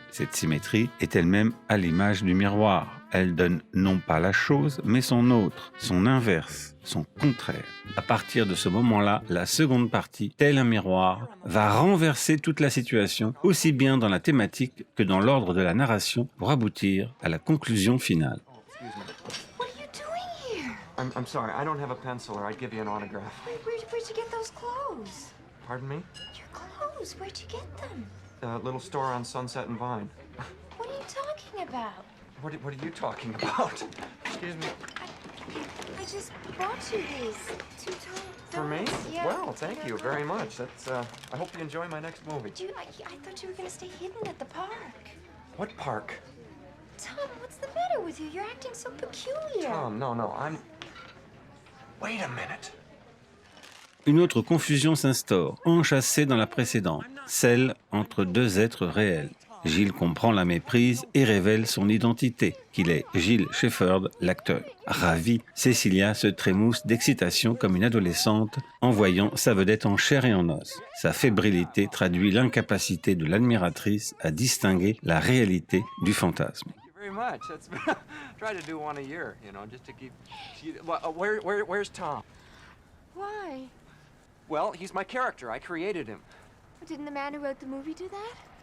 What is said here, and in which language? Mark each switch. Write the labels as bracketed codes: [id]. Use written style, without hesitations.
[fr] Cette symétrie est elle-même à l'image du miroir. Elle donne non pas la chose, mais son autre, son inverse, son contraire. À partir de ce moment-là, la seconde partie, tel un miroir, va renverser toute la situation, aussi bien dans la thématique que dans l'ordre de la narration, pour aboutir à la conclusion finale. [en] What are you doing here? I'm sorry, I don't have a pencil or I'd give you an autograph. Where'd you get those clothes? Pardon me? Your clothes, where'd you get them? A little store on Sunset and Vine. What are you talking about? What are you talking about? Excuse me. I just bought you these two-tone For me? donuts. Yeah. Well, thank you very much. That's, I hope you enjoy my next movie. I thought you were gonna stay hidden at the park. What park? Tom, what's the matter with you? You're acting so peculiar. Tom, no, I'm... Wait a minute. [fr] Une autre confusion s'instaure, enchâssée dans la précédente, celle entre deux êtres réels. Jill comprend la méprise et révèle son identité, qu'il est Jill Shepherd, l'acteur. Ravie, Cecilia se trémousse d'excitation comme une adolescente en voyant sa vedette en chair et en os. Sa fébrilité traduit l'incapacité de l'admiratrice à distinguer la réalité du fantasme. [en] Very much. That's try to do one a year, you know, just to keep. Where's Tom? Why? Well, he's my character. I created him. Didn't the man who wrote the movie do that?